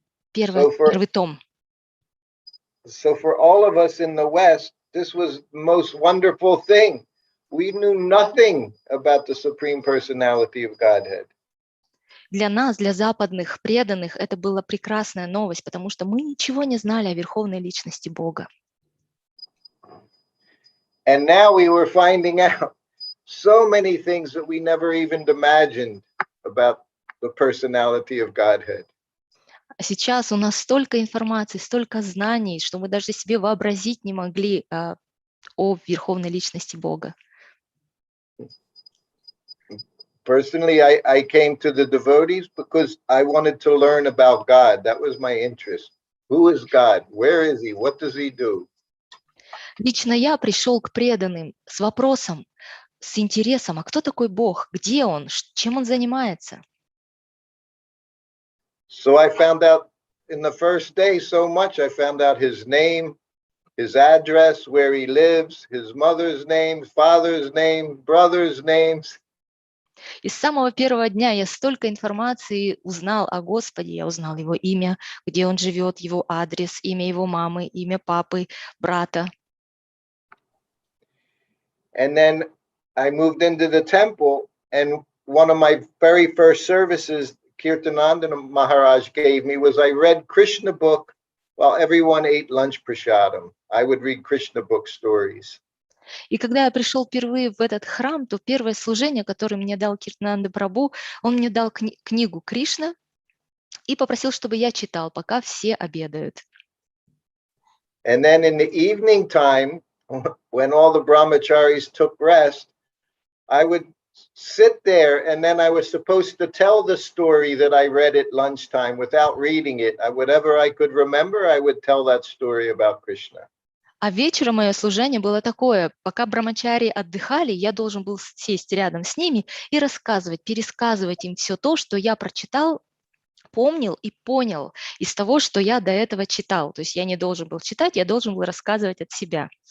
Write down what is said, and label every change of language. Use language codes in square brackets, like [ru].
[ru] Первый том. [en] So for all of us in the West, this was the most wonderful thing. We knew nothing about the Supreme Personality of Godhead. [ru] Для нас, для западных преданных, это была прекрасная новость, потому что мы ничего не знали о Верховной Личности Бога. [en] And now we were finding out so many things that we never even imagined about the personality of Godhead. [ru] А сейчас у нас столько информации, столько знаний, что мы даже себе вообразить не могли о Верховной Личности Бога. [en] Personally, I came to the devotees because I wanted to learn about God. That was my interest. Who is God? Where is he? What does he do? [ru] Лично я пришел к преданным с вопросом, с интересом, а кто такой Бог? Где он? Чем он занимается? [en] So I found out in the first day so much. I found out his name, his address, where he lives, his mother's name, father's name, brother's names. [ru] И с самого первого дня я столько информации узнал о Господе. Я узнал его имя, где он живет, его адрес, имя его мамы, имя папы, брата. [en] And then I moved into the temple, and one of my very first services Kirtananda Maharaj gave me was I read Krishna book while everyone ate lunch prasadam. I would read Krishna book stories. [ru] И когда я пришел впервые в этот храм, то первое служение, которое мне дал Киртананда Прабху, он мне дал книгу Кришна и попросил, чтобы я читал, пока все обедают. [en] And then in the evening time, when all the brahmacharis took rest, I would sit there, and then I was supposed to tell the story that I read at lunchtime without reading it. Whatever I could remember, I would tell that story about Krishna. [ru] А вечером мое служение было такое: пока брамачари отдыхали, я должен был сесть рядом с ними и рассказывать, пересказывать им все то, что я прочитал, помнил и понял из того, что я до этого читал. То есть я не должен был читать, я должен был рассказывать от себя.